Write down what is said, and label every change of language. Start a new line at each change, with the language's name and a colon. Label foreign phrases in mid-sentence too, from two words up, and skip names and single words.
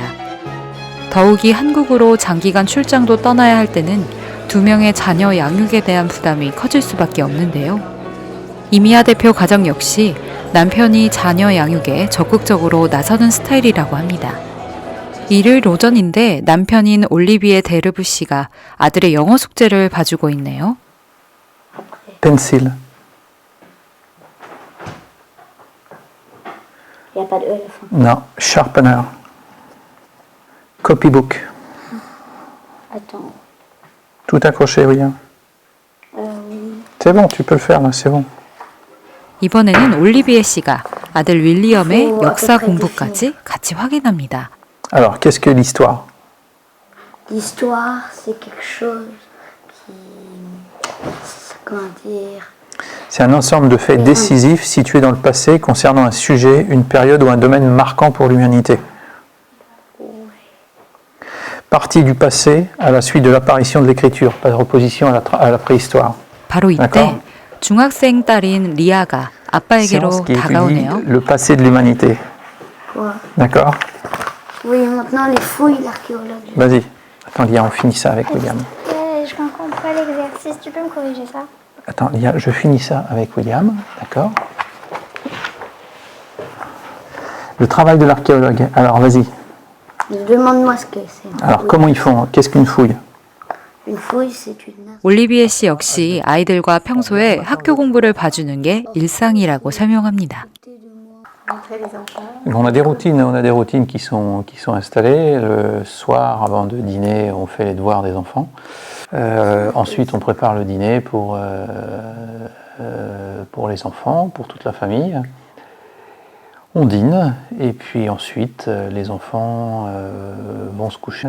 Korean: 더욱이 한국으로 장기간 출장도 떠나야 할 때는 2명의 자녀 양육에 대한 부담이 커질 수밖에 없는데요. 이미야 대표 가정 역시 남편이 자녀 양육에 적극적으로 나서는 스타일이라고 합니다. 일요일 오전인데 남편인 올리비에 데르브 씨가 아들의 영어 숙제를 봐주고 있네요.
French: Pencil. Il n'y a pas de E à la fin. Non.
English: Sharpener. Copybook.
French: Attends. Tout accroché, oui. Oui. C'est bon, tu peux le faire là, c'est bon.
Korean: 이번에는 올리비에 씨가 아들 윌리엄의 역사 공부까지 같이 확인합니다.
French: Alors, qu'est-ce que l'histoire? L'histoire, c'est quelque chose qui... Comment dire? C'est un ensemble de faits décisifs situés dans le passé concernant un sujet, une période ou un domaine marquant pour l'humanité. Partie du passé à la suite de l'apparition de l'écriture, par opposition à la préhistoire.
Korean: 바로 이때
French: D'accord.
Korean: 중학생 딸인 리아가 아빠에게로
French: Science qui étudie
Korean: 다가오네요.
French: le passé de l'humanité. Quoi? D'accord? Oui, maintenant les fouilles d'archéologie. Vas-y. Attends, Lia, on finit ça avec William. Je comprends pas l'exercice, tu peux me corriger ça? Attends, Lia, je finis ça avec William. D'accord? Le travail de l'archéologue. Alors, vas-y. Demande-moi ce que c'est. Alors, comment ils font? Qu'est-ce qu'une fouille? Une fouille, c'est une...
Korean: 올리비에 씨 역시 아이들과 평소에 학교 공부를 봐주는 게 일상이라고 설명합니다.
French: On a des routines qui sont installées. Le soir, avant de dîner, on fait les devoirs des enfants. Ensuite, on prépare le dîner pour les enfants, pour toute la famille. On dîne et puis ensuite, les enfants vont se coucher.